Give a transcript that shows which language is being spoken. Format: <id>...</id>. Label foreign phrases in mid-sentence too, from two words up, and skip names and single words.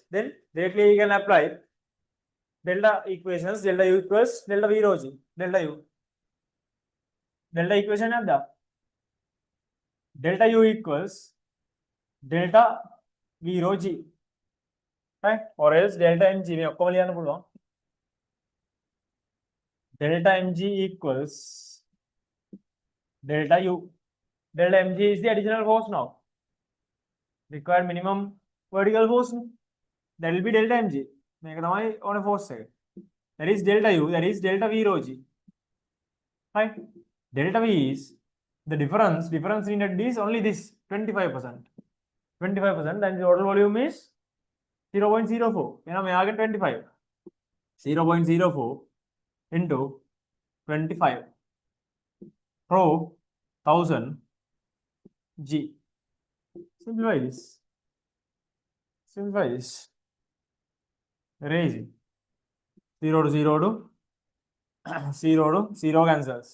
<en>Then directly we can apply delta equations. Delta U equals delta V rho G. Delta U. Delta equation and the delta U equals delta V rho G, right? Or else delta mg</en> <si>මේ ඔක්කොම ලියන්න පුළුවන්.</si> <en>Delta mg equals delta U. Delta mg is the additional force now. Required minimum vertical force. That will be delta mg.</en> <si>මේක තමයි ඕනේ</si> <en>force එක. That is delta U. That is delta V rho G. Right? Delta V is the difference. Difference needed is only this 25%. 25%. And the total volume is 0.04. එහෙනම් මෙයාගේ 25. 0.04 into 25 rho 1000 G. Simplify this. Simplify this. Very easy. 0 to 0 to 0 to 0 cancels.</en>